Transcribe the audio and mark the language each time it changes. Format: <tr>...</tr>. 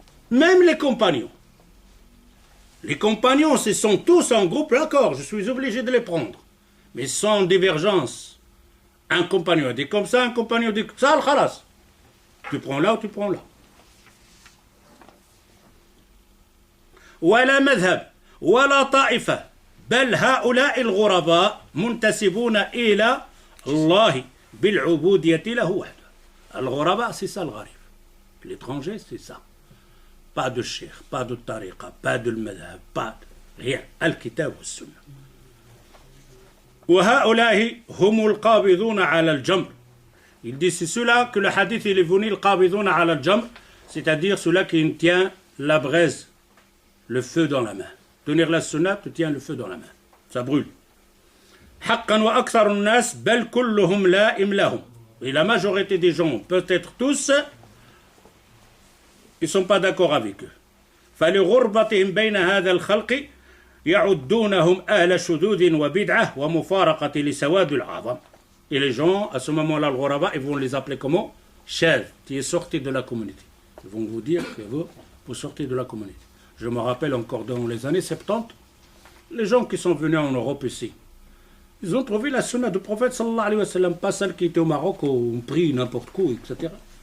<fr>Même les compagnons. Les compagnons, ce sont tous en groupe, d'accord, je suis obligé de les prendre. Mais sans divergence. Un compagnon dit comme ça, un compagnon dit comme ça, al-khalas. Tu prends là ou tu prends là.</fr> <ar>ولا مذهب ولا طائفة بل هؤلاء الغرباء منتسبون إلى الله بالعبودية له وحده.</ar> <fr>الغرباء c'est ça le gharib. L'étranger c'est ça. Pas de cheikh, pas de tariqa, pas de madhab, pas de rien.</fr> <ar>الكتاب والسنة. وهؤلاء هم القابضون على الجمر.</ar> <fr>Il dit c'est ceux-là que le hadith il est venu</fr> <ar>القابضون على الجمر,</ar> <fr>c'est-à-dire ceux-là qui tient la braise, le feu dans la main. Tenir la sunna, tu tiens le feu dans la main. Ça brûle.</fr> <ar>حقا وأكثر الناس بل كلهم لائم لهم.</ar> <fr>Et la majorité des gens, peut-être tous, ils ne sont pas d'accord avec eux.</fr> <ar>فلغربتهم بين هذا الخلق يعدونهم أهل شذوذ وبدعة ومفارقة لسواد العظم.</ar> <fr>Et les gens, à ce moment-là, le ghuraba, ils vont les appeler comment? Chef, qui est sorti de la communauté. Ils vont vous dire que vous sortez de la communauté. Je me rappelle encore dans les années 70, les gens qui sont venus en Europe ici, ils ont trouvé la sunna du prophète sallallahu alayhi wa sallam, pas celle qui était au Maroc, où on prie n'importe quoi, etc.</fr>